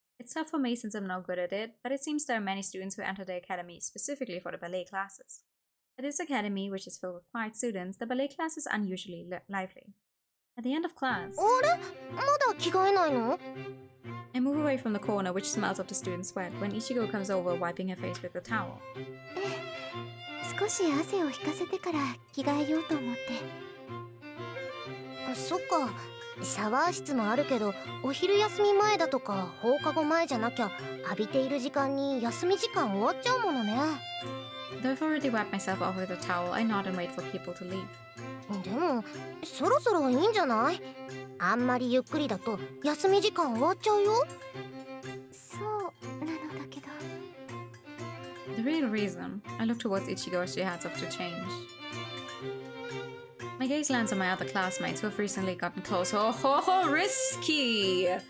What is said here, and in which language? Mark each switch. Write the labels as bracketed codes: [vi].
[en] It's tough for me since I'm not good at it, but it seems there are many students who enter the academy specifically for the ballet classes. At this academy, which is filled with quiet students, the ballet class is unusually lively. At the end of class, [ja] あれ？まだ着替えないの？ [en] I move away from the corner, which smells of the student's sweat, when Ichigo comes over, wiping her face with a towel. [ja] 少し汗を引かせてから着替えようと思って。そっか。シャワー室もあるけど、お昼休み前だとか放課後前じゃなきゃ浴びている時間に休み時間終わっちゃうものね。 [en] Though I've already wiped myself off with a towel, I nod and wait for people to leave. [ja] でも、そろそろいいんじゃない？あんまりゆっくりだと休み時間終わっちゃうよ。そうなのだけど。 [en] The real reason, I look towards Ichigo as she heads off to change. My gaze lands on my other classmates who have recently gotten close. Oh, risky!